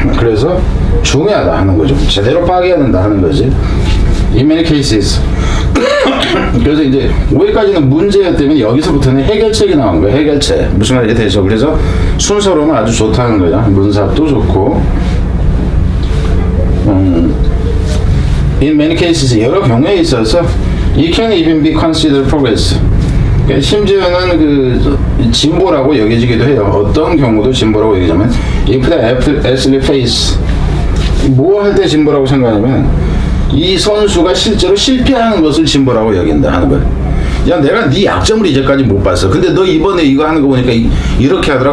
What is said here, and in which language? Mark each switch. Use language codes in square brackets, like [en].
[ko] 그래서 중요하다 하는 거죠. 제대로 파악해야 된다 하는 거지. [en] In many cases. [ko] 그래서 이제 5회까지는 문제였다면 여기서부터는 해결책이 나온 거예요. 해결책. 무슨 말이 되죠? 그래서 순서로는 아주 좋다는 거죠. 문사도 좋고. [en] In many cases [ko] 여러 경우에 있어서 [en] it can even be considered progress. [ko] 심지어는 그 진보라고 여겨지기도 해요. 어떤 경우도 진보라고 여기자면 [en] if the athlete face [ko] 뭐 할 때 진보라고 생각하냐면 이 선수가 실제로 실패하는 것을 진보라고 여긴다 하는 거예요. 야 내가 네 약점을 이제까지 못 봤어. 근데 너 이번에 이거 하는 거 보니까 이렇게 하더라.